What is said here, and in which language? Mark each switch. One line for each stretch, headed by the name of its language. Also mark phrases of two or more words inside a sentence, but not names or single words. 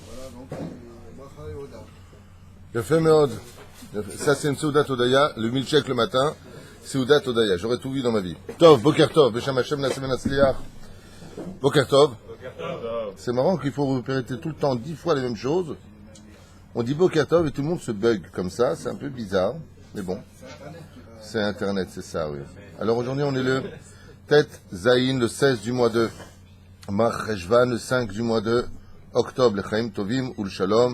Hebrew: יפה מאוד.
French: Ça c'est une
Hebrew: סעודת הודיה,
French: le milkshake le matin,
Hebrew: סעודת הודיה,
French: j'aurais tout vu dans ma vie.
Hebrew: טוב, בוקר טוב, בשם השם נעשה ונצליח. בוקר טוב.
French: C'est marrant qu'il faut répéter tout le temps 10 fois les mêmes choses. On dit
Hebrew: בוקר טוב
French: et tout le monde se bug comme ça, c'est un peu bizarre, mais bon. C'est Internet, c'est ça, oui. Alors aujourd'hui on est le
Hebrew: טית זין,
French: le 16 du mois de Mar Cheshvan, le 5 du mois de octobre, le
Hebrew: חיים טובים
French: ou le Shalom.